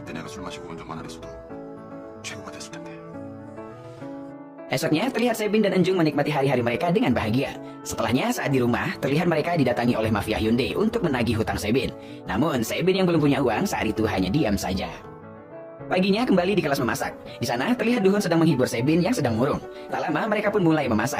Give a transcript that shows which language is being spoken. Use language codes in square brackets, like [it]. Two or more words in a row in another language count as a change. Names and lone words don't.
[ko] 술 마시고 운전만 안 했어도 최고가 됐을 텐데. [id] Esoknya, terlihat Sebin dan Enjung menikmati hari-hari mereka dengan bahagia. Setelahnya, saat di rumah, terlihat mereka didatangi oleh mafia Hyundai untuk menagih hutang Sebin. Namun, Sebin yang belum punya uang saat itu hanya diam saja. Paginya kembali di kelas memasak. Di sana, terlihat Duhun sedang menghibur Sebin yang sedang murung. Tak lama, mereka pun mulai memasak.